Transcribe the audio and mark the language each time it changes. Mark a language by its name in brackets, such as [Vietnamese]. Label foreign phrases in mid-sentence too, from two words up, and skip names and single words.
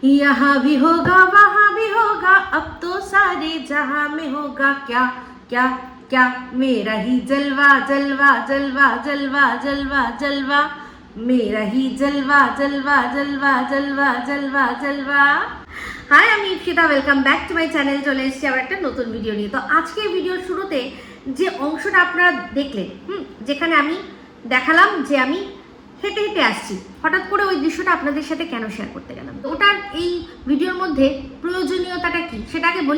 [Hindi] यहाँ भी होगा वहाँ भी होगा, अब तो सारे जहाँ में होगा क्या क्या क्या, मेरा ही जलवा जलवा जलवा जलवा जलवा जलवा, मेरा ही जलवा जलवा जलवा जलवा जलवा जलवा। [Bangla] হাই, আমি ইপসিতা, [English] welcome back to my channel. [Bangla] চলে এসেছি আবার একটা নতুন ভিডিও নিয়ে। তো আজকে ভিডিওর শুরুতে যে অংশটা আপনারা দেখলেন, যেখানে আমি দেখালাম যে আমি হেঁটে হেঁটে আসছি, হঠাৎ করে ওই দৃশ্যটা আপনাদের সাথে কেন শেয়ার করতে গেলাম, ওটার এই ভিডিওর মধ্যে প্রয়োজনীয়তাটা কি সেটাকে বলি।